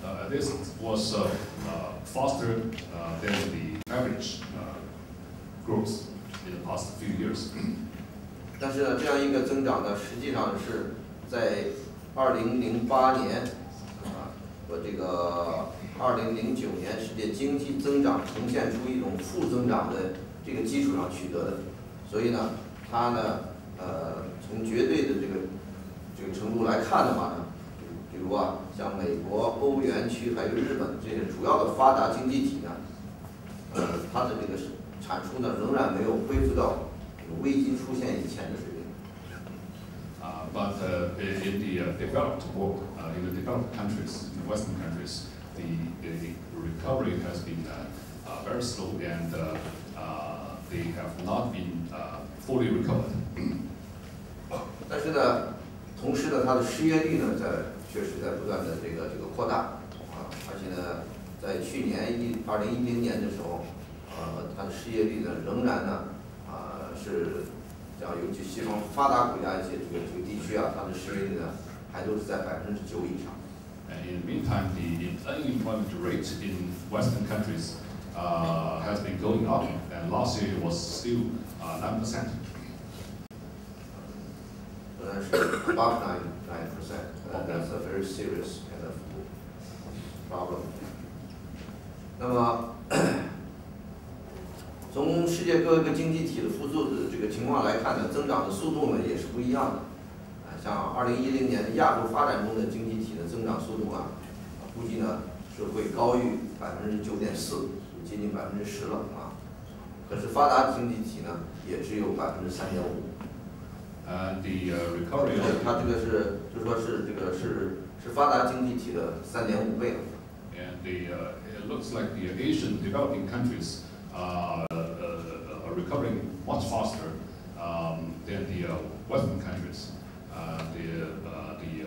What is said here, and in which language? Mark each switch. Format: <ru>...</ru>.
<en>This was faster than the average growth in the past few years.</en> <zh>但是呢，这样一个增长呢，实际上是在2008年和这个2009年世界经济增长呈现出一种负增长的这个基础上取得的，所以呢，它呢，从绝对的这个程度来看的话呢，比如像美国、欧元区还有日本这些主要的发达经济体呢，它的这个产出呢仍然没有恢复到危机出现以前的水平。</zh> <en>But in the developed world, in the developed countries, in the Western countries, the recovery has been very slow, and they have not been fully recovered.</en> <zh>但是呢，同时呢，它的失业率呢确实在不断的这个扩大而且呢，在去年2010年的时候，它的失业率呢仍然呢是像尤其西方发达国家一些这个地区它的失业率呢还都是在9%以上。</zh> <en>And in the meantime, the unemployment rate in Western countries has been going up, and last year it was still 9%. 是above 9%. That's a very serious kind of problem.</en> <zh>那么，从世界各个经济体的复苏的这个情况来看呢，增长的速度呢也是不一样的。像2010年亚洲发展中的经济体的增长速度估计呢是会高于9.4%，接近10%了可是发达经济体呢也只有3.5%。</zh> <en>The recovery of</en> <zh>它这个就说是这个是发达经济体的3.5倍了。</zh> <en>And it looks like the Asian developing countries are recovering much faster than the Western countries. The</en>